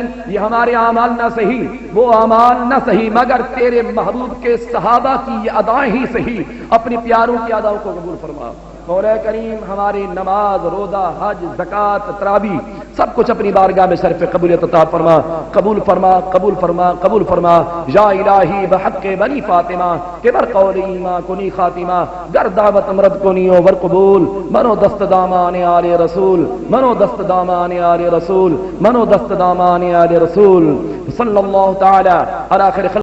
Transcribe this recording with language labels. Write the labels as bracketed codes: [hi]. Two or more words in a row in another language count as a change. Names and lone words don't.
[ur] یہ ہمارے اعمال نہ صحیح، وہ اعمال نہ صحیح، مگر تیرے محبوب کے صحابہ کی یہ ادائیں ہی صحیح. اپنی پیاروں کی اداؤں کو قبول فرما مولا کریم. ہماری نماز، روزہ، حج، زکات، تراویح سب کچھ اپنی بارگاہ میں صرف قبولیت عطا فرما. قبول فرما، قبول فرما، قبول فرما. [fa] یا الہی بحق بنی فاطمہ کہ بر قولی ما کنی خاتمہ گر دعوت مرد کنی ور قبول. منو دست دامان آل رسول، منو دست دامان آل رسول، منو دست دامان آل رسول. [ar] صلی اللہ تعالی علی خیر